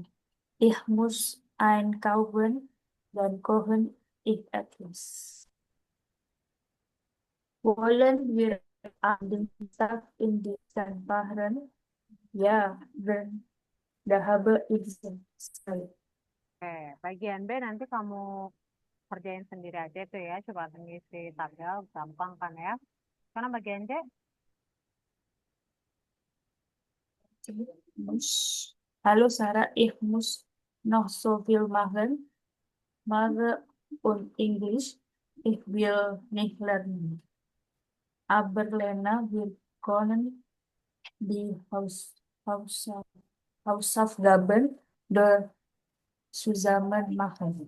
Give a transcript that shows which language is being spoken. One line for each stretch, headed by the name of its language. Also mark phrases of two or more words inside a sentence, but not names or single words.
German: Ich muss einkaufen. Dann kochen ich etwas. Wollen wir am Dienstag in die Stadt fahren? Ja, da habe ich Zeit.
Indonesian: oke, bagian B nanti kamu kerjain sendiri aja tuh ya. Coba ngisi tabel, gampang kan ya. Karena bagian C,
German: Muss. Hallo Sarah, ich muss noch so viel machen. Mathe und Englisch. Ich will nicht lernen. Aber Lena, wir können die Hausaufgaben dort zusammen machen.